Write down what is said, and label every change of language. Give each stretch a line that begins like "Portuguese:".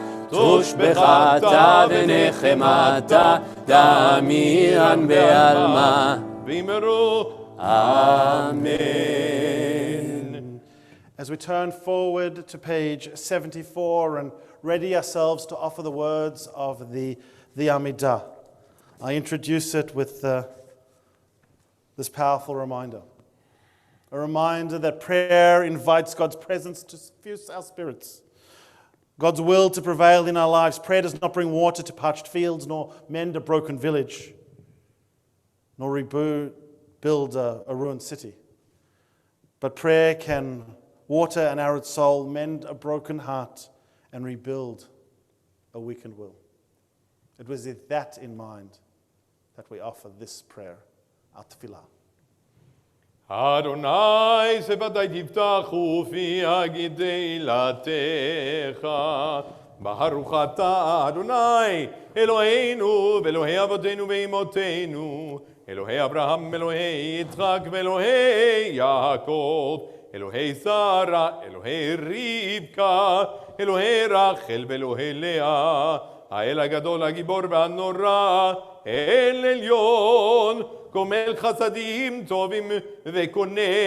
Aramaic: תושבחתה ונחמתה דמירן בעלמה. ואמרו
English: Amen. As we turn forward to page 74 and ready ourselves to offer the words of the Amidah, I introduce it with this powerful reminder. A reminder that prayer invites God's presence to suffuse our spirits, God's will to prevail in our lives. Prayer does not bring water to parched fields, nor mend a broken village, nor build a ruined city. But prayer can water an arid soul, mend a broken heart, and rebuild a weakened will. It was with that in mind that we offer this prayer, our tefillah.
Hebrew: אדוני שפתי תפתח ופי אגיד תהילתך. ברוך אתה אדוני אלוהינו ואלוהי אבותינו ואמותינו, אלוהי אברהם אלוהי יצחק ואלוהי יעקב, אלוהי שרה אלוהי רבקה, אלוהי רחל ואלוהי לאה, האל הגדול הגיבור והנורא, אל עליון, גומל חסדים טובים וקונה